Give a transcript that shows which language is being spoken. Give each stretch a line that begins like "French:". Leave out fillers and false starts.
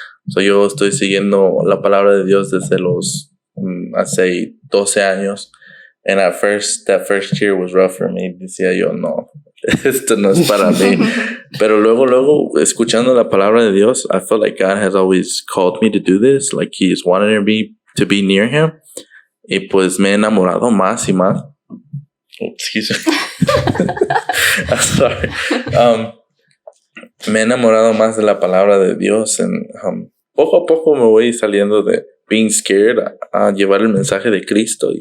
Spanish: So yo estoy siguiendo la palabra de Dios desde los, hace 12 años.
English: And that first year was rough for me.
Spanish: Decía yo, no, esto no es para mí. Pero luego, escuchando la palabra de Dios,
English: I felt like God has always called me to do this. Like He's wanted me to be near Him.
Spanish: Y pues me he enamorado más y más.
English: Oh, excuse me. I'm sorry.
Spanish: Me he enamorado más de la palabra de Dios.
English: And
Spanish: poco a poco me voy saliendo de
English: being scared
Spanish: a llevar el mensaje de Cristo.